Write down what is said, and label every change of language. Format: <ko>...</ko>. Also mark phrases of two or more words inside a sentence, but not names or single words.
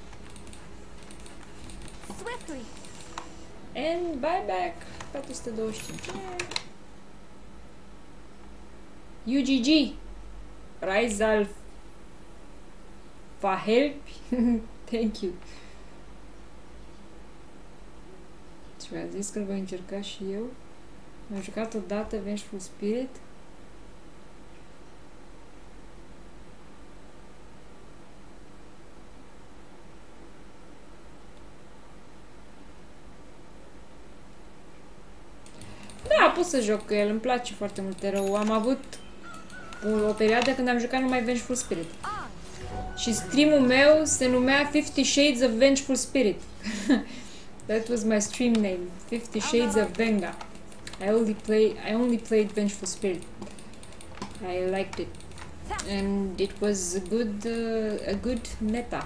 <en>Swiftly. And buyback 425. UGG. Rizal for help. Thank you.</en> <ro>Și mi-a zis că îl voi încerca și eu. Am jucat odată Vengeful Spirit. Da, pot să joc cu el, îmi place foarte mult rău. Am avut o perioadă când am jucat numai Vengeful Spirit. Și streamul meu se numea 50 Shades of Vengeful Spirit.</ro> <en>That was my stream name, 50 Shades of Venga. I only played Vengeful Spirit. I liked it, and it was a good meta.</en>